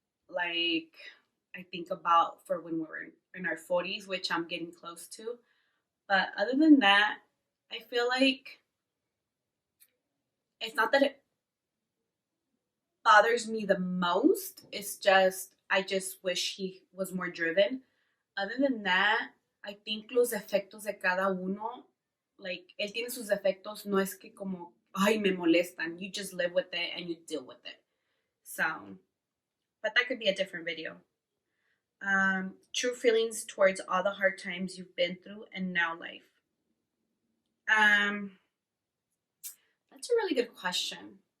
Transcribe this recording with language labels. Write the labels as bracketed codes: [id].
[en] Like I think about for when we're in our 40s, which I'm getting close to. But other than that, I feel like it's not that it bothers me the most. It's just I just wish he was more driven. Other than that, I think [es] los efectos de cada uno, [en] like [es] él tiene sus efectos, no es que como ay me molestan. [en] You just live with it and you deal with it. So, but that could be a different video. True feelings towards all the hard times you've been through and now life. Um, that's a really good question.